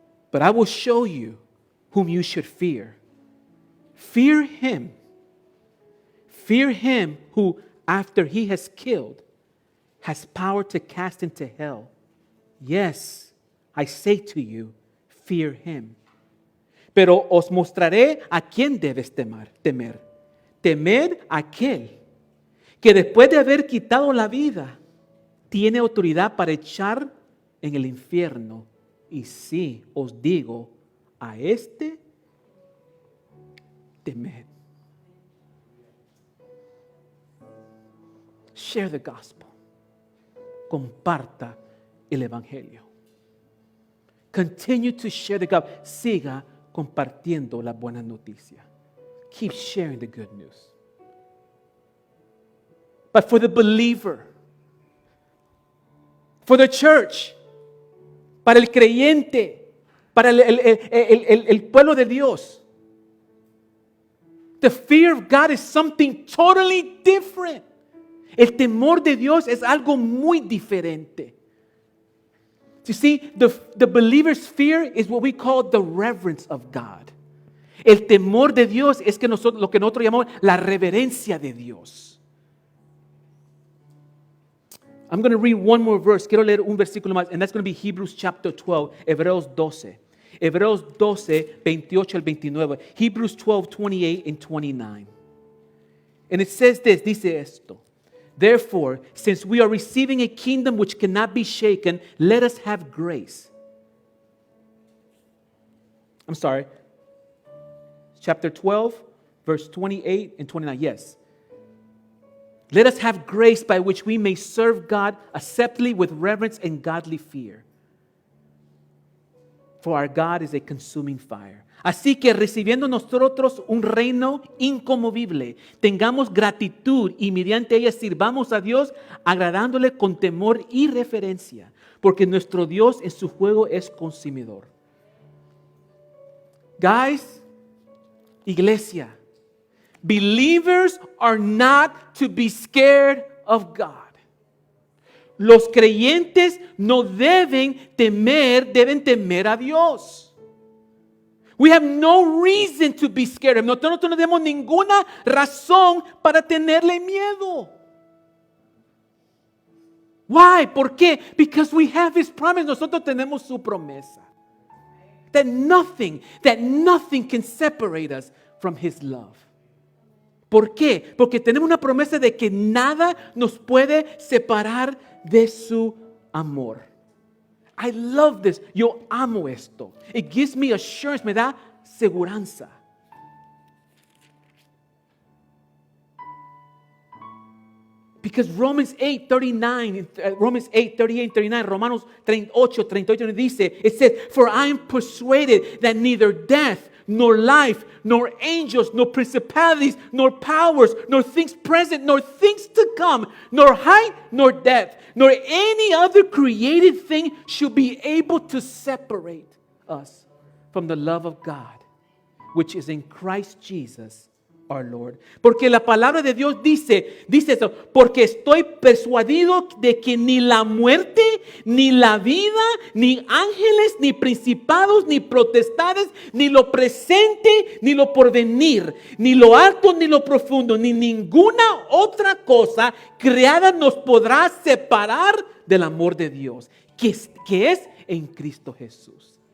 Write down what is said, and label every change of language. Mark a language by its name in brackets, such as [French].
[English] But I will show you whom you should fear. Fear him. Fear him who, after he has killed, has power to cast into hell. Yes, I say to you, fear him. [Spanish] Pero os mostraré a quién debes temer. Temed a aquel que después de haber quitado la vida, tiene autoridad para echar en el infierno. Y sí, os digo, a este temed. [English] Share the gospel. [Spanish] Comparta el evangelio. [English] Continue to share the gospel. [Spanish] Siga compartiendo la buena noticia. [English] Keep sharing the good news. But for the believer, for the church, [Spanish] para el creyente, para el pueblo de Dios, [English] the fear of God is something totally different. [Spanish] El temor de Dios es algo muy diferente. [English] You see, the believer's fear is what we call the reverence of God. [Spanish] El temor de Dios es que lo que nosotros llamamos la reverencia de Dios. [English] I'm going to read one more verse. [Spanish] Quiero leer un versículo más, [English] and that's going to be Hebrews chapter 12, [Spanish] Hebreos 12. Hebreos 12, 28 al 29. [English] Hebrews 12, 28 and 29. And it says this, [Spanish] dice esto. [English] Therefore, since we are receiving a kingdom which cannot be shaken, let us have grace. I'm sorry. Chapter 12, verse 28 and 29. Yes. Let us have grace by which we may serve God acceptably with reverence and godly fear. For our God is a consuming fire. [Spanish] Así que recibiendo nosotros un reino inconmovible, tengamos gratitud y mediante ella sirvamos a Dios agradándole con temor y reverencia, porque nuestro Dios en su juego es consumidor. [English] Guys, [Spanish] iglesia, [English] believers are not to be scared of God. [Spanish] Los creyentes no deben temer a Dios. [English] We have no reason to be scared. [Spanish] Nosotros no tenemos ninguna razón para tenerle miedo. [English] Why? [Spanish] ¿Por qué? [English] Because we have His promise. [Spanish] Nosotros tenemos su promesa. [English] That nothing can separate us from His love. [Spanish] ¿Por qué? Porque tenemos una promesa de que nada nos puede separar de su amor. [English] I love this. [Spanish] Yo amo esto. [English] It gives me assurance, [Spanish] me da seguranza. [English] Because Romans 8:38 and 39, [Spanish] Romanos 8:38 dice, [English] it says, for I am persuaded that neither death, nor life, nor angels, nor principalities, nor powers, nor things present, nor things to come, nor height, nor depth, nor any other created thing should be able to separate us from the love of God, which is in Christ Jesus our Lord. [Spanish] Porque la palabra de Dios dice eso, porque estoy persuadido de que ni la muerte, ni la vida, ni ángeles, ni principados, ni potestades, ni lo presente, ni lo porvenir, ni lo alto, ni lo profundo, ni ninguna otra cosa creada nos podrá separar del amor de Dios, que es en Cristo Jesús.